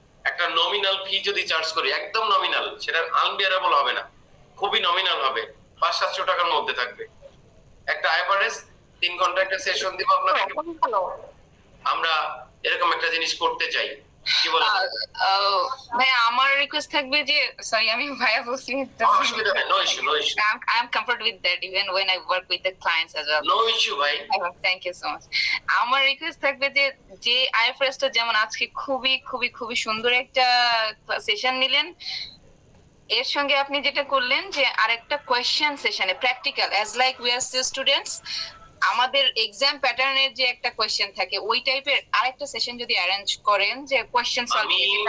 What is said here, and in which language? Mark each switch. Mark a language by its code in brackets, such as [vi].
[bn] একটা নমিনাল ফি যদি চার্জ করি, একদম নমিনাল, সেটা আনবিয়ারেবল হবে না, খুবই নমিনাল হবে, 500-700 টাকার মধ্যে থাকবে। একটা আইএফআরএস 3 ঘন্টা একটা সেশন দিব আপনাদেরকে। আমরা এরকম একটা জিনিস করতে চাই। কি বলেন ভাই? আমার রিকোয়েস্ট থাকবে যে, সরি আমি ভাইয়া বলছি, অসুবিধা নেই, no issue, no issue. [en] I am comfortable with that even when I work with the clients as well. No issue [bn] ভাই। [en] Thank you so much. [bn] আমার রিকোয়েস্ট থাকবে যে আইএফআরএস টা যেমন আজকে খুবই খুবই খুবই সুন্দর একটা সেশন নিলেন, এর সঙ্গে আপনি যেটা করলেন যে আরেকটা কোয়েশ্চেন সেশনে practical, [en] as like we are still students, [bn] আমাদের এক্সাম প্যাটার্নের যে একটা কোয়েশ্চেন থাকে ওই টাইপের আরেকটা সেশন যদি অ্যারেঞ্জ করেন, যে কোয়েশ্চেন সলভিং,